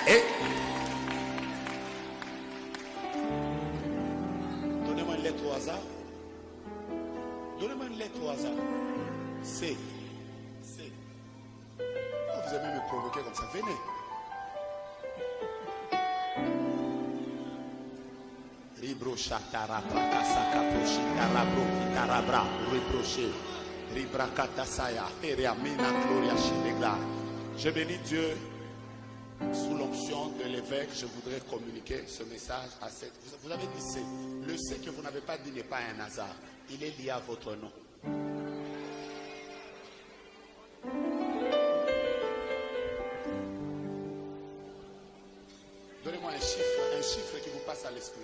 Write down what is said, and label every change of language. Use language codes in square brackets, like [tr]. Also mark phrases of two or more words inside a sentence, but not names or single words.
[fr] Et donnez-moi une lettre au hasard. Donnez-moi une lettre au hasard. C. Vous aimez me provoquer comme ça. Venez. Ribrocha tarabra kasaka proshi tarabro tarabra reproché. Ribrakata saya eriamina gloria shilegla. Je bénis Dieu. Sous l'onction de l'évêque, je voudrais communiquer ce message à cette. Vous avez dit c'est. Le C que vous n'avez pas dit n'est pas un hasard. Il est lié à votre nom. Donnez-moi un chiffre qui vous passe à l'esprit.